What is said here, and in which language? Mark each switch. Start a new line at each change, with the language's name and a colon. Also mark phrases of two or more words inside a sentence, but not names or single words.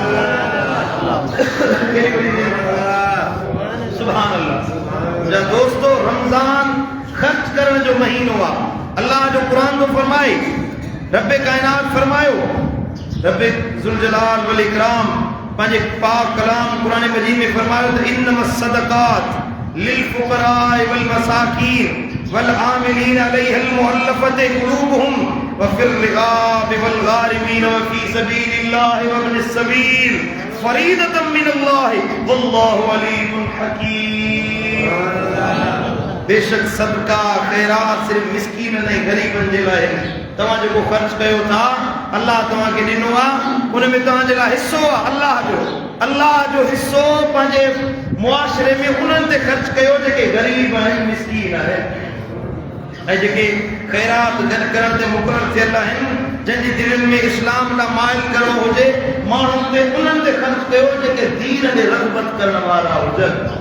Arabic: سبحان الله.
Sindhi: जा दोस्तो रमज़ान ख़र्च करण जो महीनो आहे। अल्लाह जो क़ुरान तो फरमाए, रब कायनात फरमायो,
Arabic: رب ذو الجلال والإكرام
Sindhi: पंहिंजे पाक कलाम क़ुरान मजीद में फरमायो त
Arabic: إنما الصدقات للفقراء والمساكين والعاملين عليها والمؤلفة قلوبهم وفي الرقاب والغارمين وفي سبيل الله وابن السبيل فريضة من الله والله عليم حكيم.
Sindhi: बेशक सदका खैरात सिर्फ मिस्कीन ऐं गरीबन जे लाइ। तव्हां जेको ख़र्च कयो था अल्लाह तव्हांखे ॾिनो आहे, उन में तव्हांजे लाइ हिस्सो आहे अल्लाह जो हिस्सो पंहिंजे मुआशरे में उन्हनि ते ख़र्च कयो जेके गरीब आहिनि, मिस्कीन आहिनि ऐं जेके खैरात गॾु करण ते मुक़ररु थियल आहिनि, जंहिंजी दिलनि में इस्लाम लाइ माइल करणो हुजे माण्हुनि ते उन्हनि ते ख़र्च कयो जेके दीन ते रग़बत करण वारा हुजनि।